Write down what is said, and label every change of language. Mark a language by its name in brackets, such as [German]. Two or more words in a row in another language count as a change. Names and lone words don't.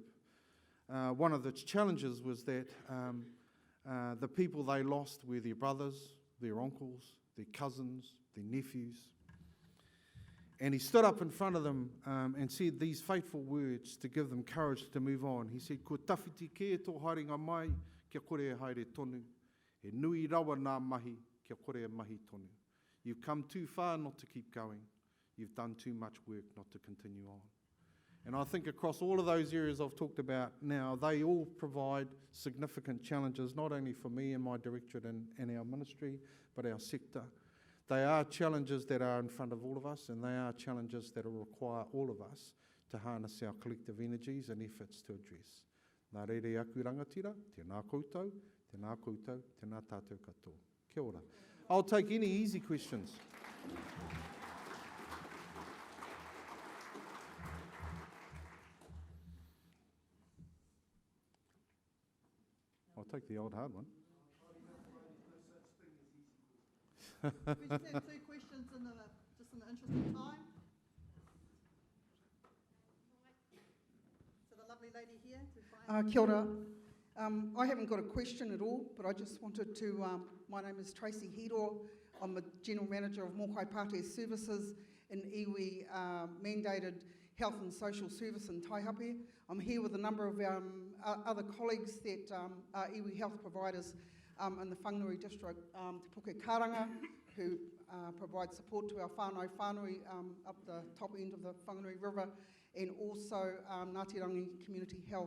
[English] One of the challenges was that the people they lost were their brothers, their uncles, their cousins, their nephews. And he stood up in front of them and said these fateful words to give them courage to move on. He said, [Māori] "Ko tawhiti ke tō haringa mai, kia kore e haere tonu. E nui rawa nā mahi, kia kore e mahi tonu. [English] You've come too far not to keep going. You've done too much work not to continue on." And I think across all of those areas I've talked about now, they all provide significant challenges, not only for me and my directorate and our ministry, but our sector. They are challenges that are in front of all of us, and they are challenges that will require all of us to harness our collective energies and efforts to address. [Māori] Nā reire aku rangatira, tēnā koutou, tēnā koutou, tēnā tātou katoa. Kia ora. [English] I'll take any easy questions. I'll take the old hard one. We just have 2 questions just in the interest of time. So the lovely lady here. [Māori] Kia ora. [English] I haven't got a question at all, but I just wanted to, my name is Tracy. I'm the General Manager of Mōkai Pātea Services in iwi mandated Health and Social Service in Taihape. I'm here with a number of other colleagues that are iwi health providers in the Whangarei district, Te Puke Karanga, who provide support to our whānau up the top end of the Whangarei River, and also Ngāti Rangi Community Health.